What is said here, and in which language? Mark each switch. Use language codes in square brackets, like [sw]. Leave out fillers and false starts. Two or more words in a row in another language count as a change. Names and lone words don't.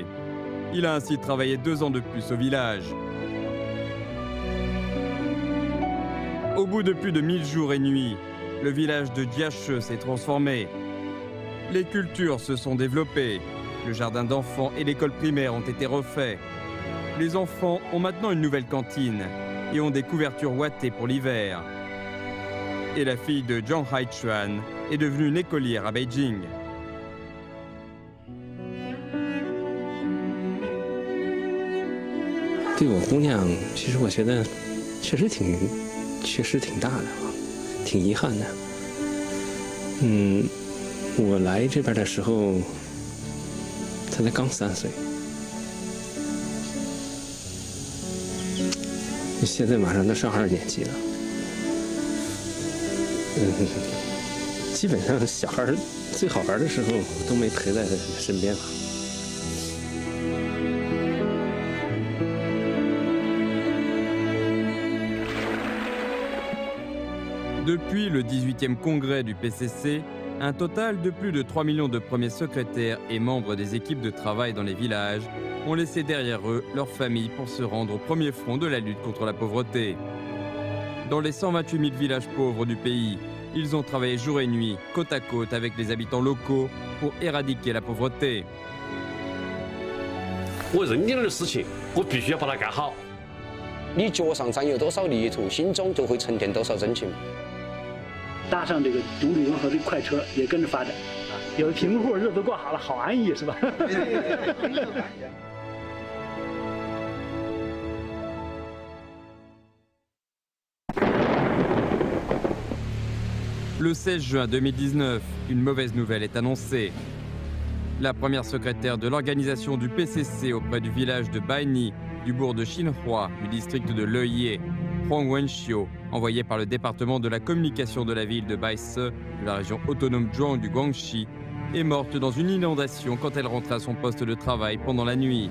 [fr] Il a ainsi travaillé 2 ans de plus au village. Au bout de plus de 1000 jours et nuits, le village de Jiashe s'est transformé. Les cultures se sont développées, le jardin d'enfants et l'école primaire ont été refaits. Les enfants ont maintenant une nouvelle cantine et ont des couvertures ouatées pour l'hiver. Et la fille de Zhang Haichuan est devenue une écolière à Beijing. [zh] 对我姑娘，其实我觉得确实缺失挺大的啊，挺遗憾的。我来这边的时候，她才刚3岁，现在马上都上2年级了。基本上小孩最好玩的时候都没陪在她身边了。 [fr] Depuis le 18e congrès du PCC, un total de plus de 3 millions de premiers secrétaires et membres des équipes de travail dans les villages ont laissé derrière eux leurs familles pour se rendre au premier front de la lutte contre la pauvreté. Dans les 128 000 villages pauvres du pays, ils ont travaillé jour et nuit, côte à côte avec les habitants locaux pour éradiquer la pauvreté. [zh] 我认定的事情，我必须要把它干好。你脚上沾有多少泥土，心中就会沉淀多少真情。搭上这个独立融合的快车也跟着发展，有贫户日子过好了，好安逸是吧？ [fr] Le 16 juin 2019, une mauvaise nouvelle est annoncée. La première secrétaire de l'organisation du PCC auprès du village de Baini, du bourg de Xinhua, du district de Leyé, Huang Wenxiu, envoyée par le département de la communication de la ville de Baise, de la région autonome Zhuang du Guangxi, est morte dans une inondation quand elle rentrait à son poste de travail pendant la nuit.